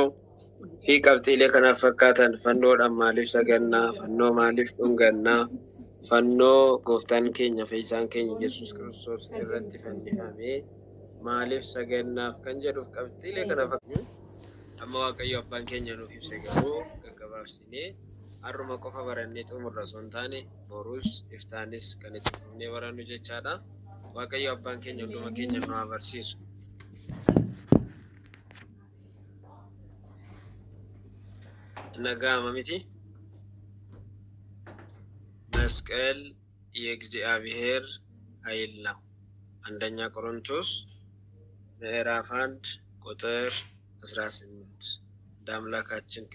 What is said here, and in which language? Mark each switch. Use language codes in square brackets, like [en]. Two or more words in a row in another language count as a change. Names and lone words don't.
[om] fi qabxiilee kanaaf fakkaatan fannoodhaan maaliif sagannaa fannoo maaliif dhungannaa fannoo gooftaan keenya fayyisaan keenya Yesuus Kiristoos irratti fannifamee maaliif sagannaaf kan jedhuuf qabxiilee kanaaf amma waaqayyo abbaan keenya nuuf ibse garuu gaggabaabsinee har'uma qofa barannee xumurra osoo hin taane borus iftaanis kan itti fufnee barannu jechaadha. Waaqayyo abbaan keenya hunduma keenya nu barsiisu. [am] ነጋማ ሚቲ መስቀል የእግዚአብሔር ኃይል ነው። አንደኛ ቆሮንቶስ ምዕራፍ 1 ቁጥር 18 ዳምላካችን